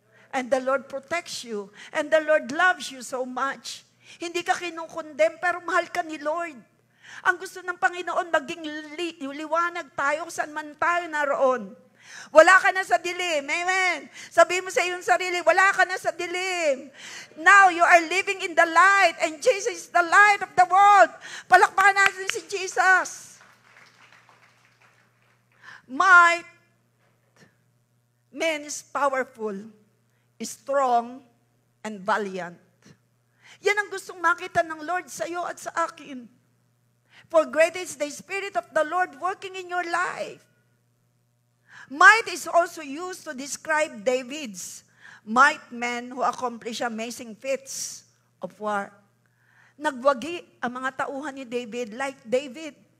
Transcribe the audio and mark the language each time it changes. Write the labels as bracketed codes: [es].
[en] And the Lord protects you. And the Lord loves you so much. [tl] Hindi ka kinukondem, pero mahal ka ni Lord. Ang gusto ng Panginoon, maging liwanag tayo saan man tayo naroon. Wala ka na sa dilim. Amen. Sabihin mo sa iyong sarili, wala ka na sa dilim. [en] Now you are living in the light, and Jesus is the light of the world. [tl] Palakpakan natin si Jesus. [en] Might means powerful, strong, and valiant. [tl] Yan ang gustong makita ng Lord sa iyo at sa akin. [en] For great is the Spirit of the Lord working in your life. Might is also used to describe David's might men who accomplish amazing feats of war. [tl] Nagwagi ang mga tauhan ni David like David.